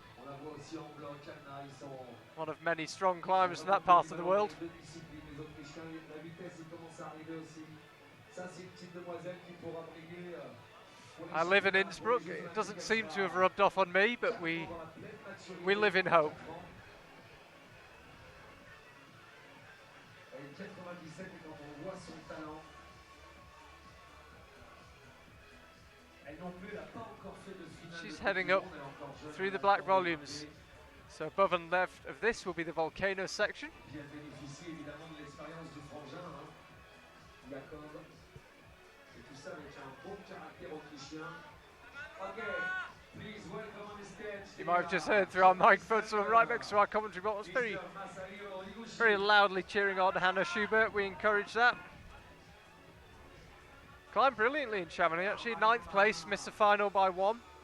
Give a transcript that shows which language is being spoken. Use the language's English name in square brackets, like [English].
[French] la voit aussi en bloc, Hannah, ils sont [English] One of many strong climbers from that part of the world. [French] deux disciplines, les Autrichiens, la vitesse, il commence à arriver aussi. Ça, c'est une petite demoiselle qui pourra briller. [English] I live in Innsbruck. It doesn't seem to have rubbed off on me, but we live in hope. [French] Elle est 97 et quand on voit son talent, elle non plus n'a pas encore fait de finale. [English] She's heading up through the black volumes. So above and left of this will be the volcano section. [French] Puis elle bénéficie évidemment de l'expérience du frangin, Jakob. Et tout ça avec un bon caractère autrichien. [English] Ok, please welcome on the stage. You might have just heard through our microphone someone right next to our commentary box very loudly cheering on Hannah Schubert. We encourage that. Climbed brilliantly in Chamonix, actually 9th place, missed the final by 1.